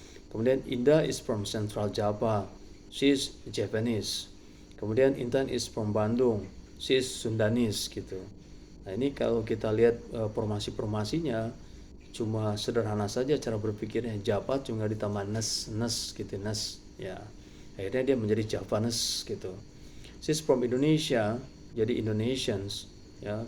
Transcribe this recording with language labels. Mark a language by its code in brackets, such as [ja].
[id] Kemudian [en] Indah is from Central Java, she is Japanese. Kemudian Intan is from Bandung, she is Sundanese gitu. [id] Nah, ini kalau kita lihat formasi-formasinya cuma sederhana saja cara berpikirnya. Java cuma ditambah nes gitu, nes ya. Akhirnya dia menjadi Javanese gitu. [en] She is from Indonesia, [id] jadi [en] Indonesians ya.